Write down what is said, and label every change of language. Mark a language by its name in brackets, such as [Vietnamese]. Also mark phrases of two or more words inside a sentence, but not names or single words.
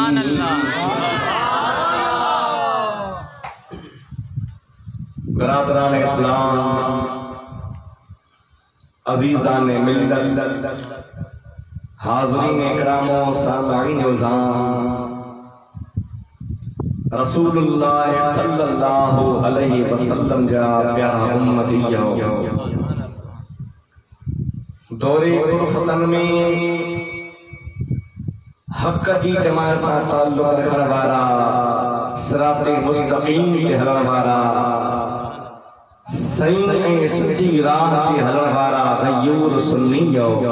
[Sindhi] बरादरान इस्लाम अजीज़ान मिल्लत हाज़रीन इकरामो सामईन उज़ाम रसूलुल्लाह [Arabic] صلى الله عليه وسلم [Sindhi] जा प्यारा उम्मतियो दौरे फतन में हक़ जी जमात सां ताल्लुक़ रखण वारा सिराते मुस्तक़ीम ते हलण वारा सही ऐं सिधी राह ते हलण वारा गयूर सुन्नियो